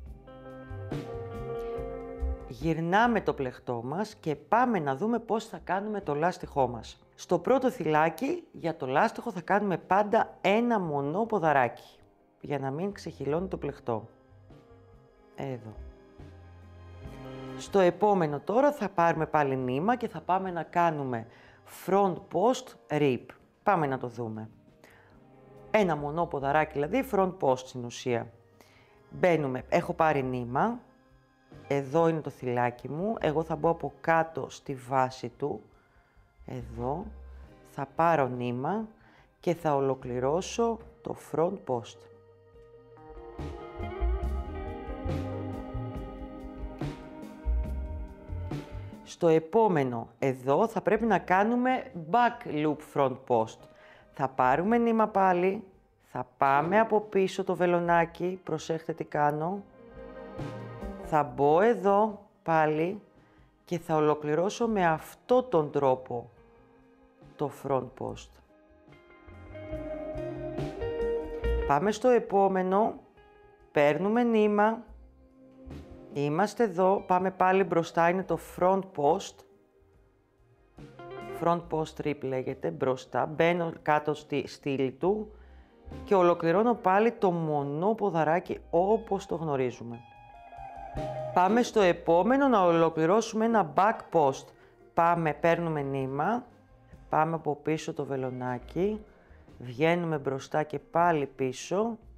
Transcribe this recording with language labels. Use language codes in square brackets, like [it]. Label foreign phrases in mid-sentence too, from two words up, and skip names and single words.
[el] Γυρνάμε το πλεχτό μας και πάμε να δούμε πώς θα κάνουμε το λάστιχό μας. Στο πρώτο θυλάκι, για το λάστιχο θα κάνουμε πάντα ένα μονό ποδαράκι, για να μην ξεχυλώνει το πλεχτό. Εδώ. Στο επόμενο τώρα θα πάρουμε πάλι νήμα και θα πάμε να κάνουμε [en] front post rip. [el] Πάμε να το δούμε. Ένα μονό ποδαράκι, δηλαδή [en] front post [el] στην ουσία. Μπαίνουμε, έχω πάρει νήμα. Εδώ είναι το θυλάκι μου, εγώ θα μπω από κάτω στη βάση του, εδώ, θα πάρω νήμα και θα ολοκληρώσω το [en] front post. [el] Στο επόμενο, εδώ, θα πρέπει να κάνουμε [en] back loop front post. [el] Θα πάρουμε νήμα πάλι, θα πάμε από πίσω το βελονάκι, προσέχτε τι κάνω. Θα μπω εδώ πάλι και θα ολοκληρώσω με αυτόν τον τρόπο το [en] front post. [el] Πάμε στο επόμενο, παίρνουμε νήμα, είμαστε εδώ, πάμε πάλι μπροστά, είναι το [en] front post. Front post rip [el] λέγεται, μπροστά, μπαίνω κάτω στη στήλη του και ολοκληρώνω πάλι το μονό ποδαράκι όπως το γνωρίζουμε. Πάμε στο επόμενο να ολοκληρώσουμε ένα [en] back post. [el] Πάμε, παίρνουμε νήμα, πάμε από πίσω το βελονάκι, βγαίνουμε μπροστά και πάλι πίσω.